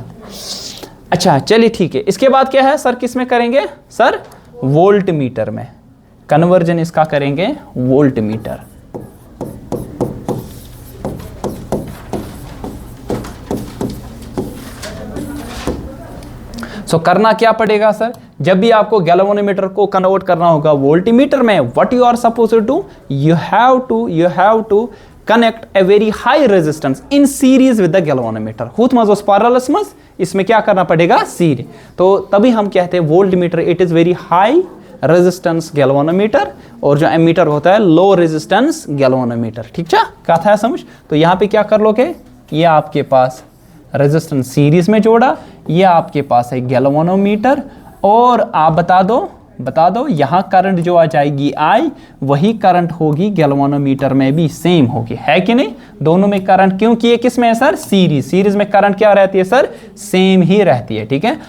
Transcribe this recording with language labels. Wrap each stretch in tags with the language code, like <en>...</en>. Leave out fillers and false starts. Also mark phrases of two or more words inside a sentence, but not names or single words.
<hi>अच्छा चलिए ठीक है, इसके बाद क्या है सर, किस में करेंगे सर, वोल्ट मीटर में कन्वर्जन इसका करेंगे, वोल्ट मीटर। सो करना क्या पड़ेगा सर, जब भी आपको गैल्वेनोमीटर को कन्वर्ट करना होगा वोल्टीमीटर में,</hi> <en>What you are supposed to, you have to connect a very high resistance in series with the galvanometer.</en> <ks>हुत मज पैरेलल मज,</ks> <hi>इसमें क्या करना पड़ेगा, सीरीज। तो तभी हम कहते हैं वोल्टमीटर</hi> <en>it is very high resistance galvanometer,</en> <hi>और जो एमीटर होता है</hi> <en>low resistance galvanometer,</en> <hi>ठीक है, कहा था समझ। तो यहाँ पे क्या कर लोगे, ये आपके पास रेजिस्टेंस सीरीज में जोड़ा, ये आपके पास है गैल्वेनोमीटर, और आप बता दो यहाँ करंट जो आ जाएगी आई, वही करंट होगी गैल्वेनोमीटर में भी सेम होगी, है कि नहीं, दोनों में करंट, क्योंकि ये किस में है सर, सीरीज में करंट क्या रहती है सर, सेम ही रहती है, ठीक है।</hi>